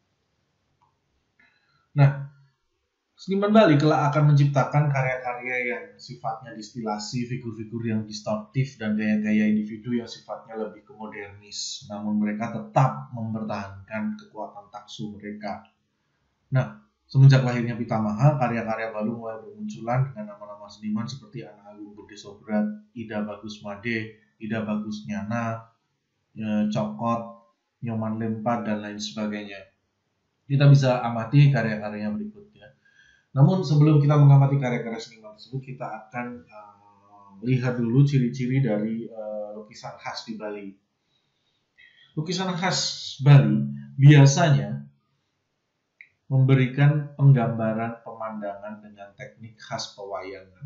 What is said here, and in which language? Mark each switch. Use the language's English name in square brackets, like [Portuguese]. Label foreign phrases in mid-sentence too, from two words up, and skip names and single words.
[Indonesian] Nah, seniman Bali kelak akan menciptakan karya-karya yang sifatnya distilasi, figur-figur yang distortif, dan gaya-gaya individu yang sifatnya lebih ke modernis. Namun mereka tetap mempertahankan kekuatan taksu mereka. Nah, semenjak lahirnya Pitamaha, karya-karya Balu mulai bermunculan dengan nama-nama seniman seperti Ana Agung Gede Sobrat, Ida Bagus Made, Ida Bagus Nyana, Cokot, Nyoman Lempat, dan lain sebagainya. Kita bisa amati karya-karyanya berikut ya. Namun sebelum kita mengamati karya-karya seniman tersebut, kita akan lihat dulu ciri-ciri dari lukisan khas di Bali. Lukisan khas Bali biasanya memberikan penggambaran pemandangan dengan teknik khas pewayangan.